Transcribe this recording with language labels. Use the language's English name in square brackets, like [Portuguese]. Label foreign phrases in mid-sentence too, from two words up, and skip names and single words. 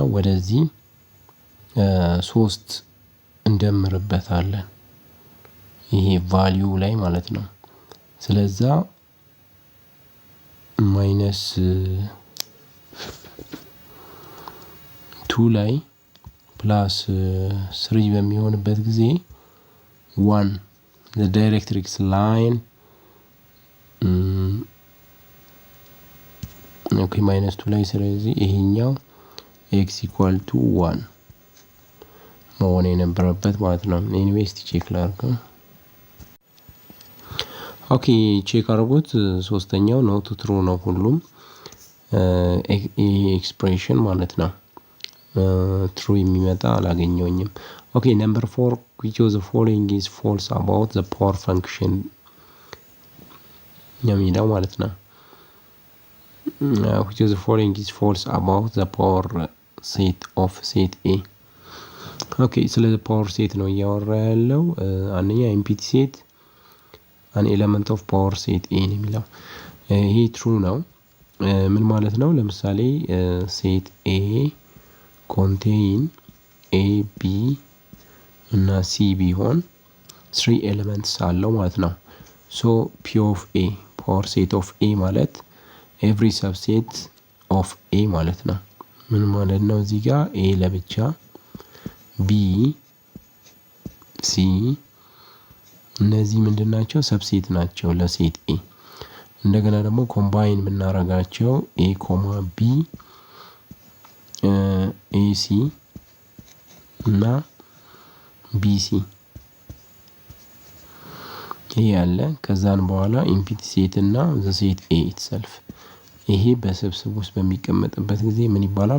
[Amharic] ወደዚህ 3 እንደምርበታለን ይሄ ቫልዩ ላይ ማለት ነው። ስለዛ -2 ላይ +3 በሚሆንበት ጊዜ 1 [English] the directrix line [Amharic] ኦኬ -2 ላይ ስለዚህ ይሄኛው x=1 መሆን የነበረበት ማለት ነው። ኤኒዌይስ ቼክ ላድርገው። ኦኬ ቼክ አድርጉት። ሶስተኛው [English] not true [Amharic] ነው ሁሉም ኤክስፕሬሽን ማለት ነው። ትሩ የሚመጣ አላገኘውኝም። ኦኬ ነምበር 4 [English] which of the following is false about the power function [Amharic] የሚለው ማለት ነው። [English] which of the following is false about the power set of set A [Amharic] ኦኬ ስለ [English] power set [Amharic] ነው እያወራ ያለው። አንደኛ [English] empty set an element of power set A [Amharic] ነው የሚለው ይሄ ትሩ ነው። ምን ማለት ነው? ለምሳሌ [English] set A [Amharic] contain A B እና C ቢሆን 3 ኤሌመንትስ አለው ማለት ነው። ሶ [English] P of A power set of A [Amharic] ማለት [English] every subset of A [Amharic] ማለት ነው። ምን ማለት ነው? እዚህ ጋር A ለብቻ B C እነዚህ ምንድናቸው? ሰብሴት ናቸው ለሴት ኤ። እንደገና ደግሞ ኮምባይን የምናረጋቸው A, B AC እና BC ይሄ ያለ ከዛን በኋላ [English] empty set [Amharic] እና [English] the set A itself [Amharic] ይሄ በስብስብ ውስጥ በሚቀመጥበት ጊዜ ምን ይባላል?